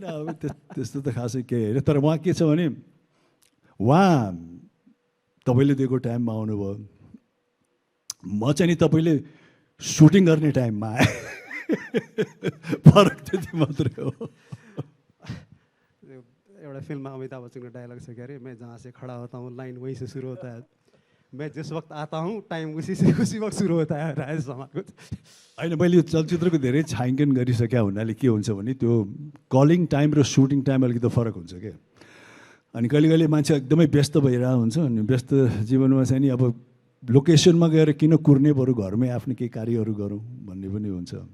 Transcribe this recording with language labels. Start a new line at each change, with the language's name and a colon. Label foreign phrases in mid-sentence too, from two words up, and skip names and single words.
Nepali: अब त्यस्तो त खासै केही होइन, तर उहाँ के छ भने उहाँ तपाईँले दिएको टाइममा आउनुभयो, म चाहिँ नि तपाईँले सुटिङ गर्ने टाइममा आएँ। फरक त्यति मात्रै हो। एउटा फिल्ममा अमिताभ बच्चनको डायलग छ क्या
Hindi: अरे, मैं जहाँ से खडा होता हूँ लाइन वहीं से शुरू होता है। मैं जिस वक्त आता हूँ टाइम उसी वक्त सुरु होता है राजेश हमारको।
Nepali: होइन, मैले यो चलचित्रको धेरै छायाङ्कन गरिसक्या हुनाले के हुन्छ भने त्यो कलिङ टाइम र सुटिङ टाइम अलिकति फरक हुन्छ क्या। अनि कहिले कहिले मान्छे एकदमै व्यस्त भइरहेको हुन्छ, अनि व्यस्त जीवनमा चाहिँ नि अब लोकेसनमा गएर किन कुर्ने, बरु घरमै आफ्नो केही कार्यहरू गरौँ भन्ने पनि हुन्छ।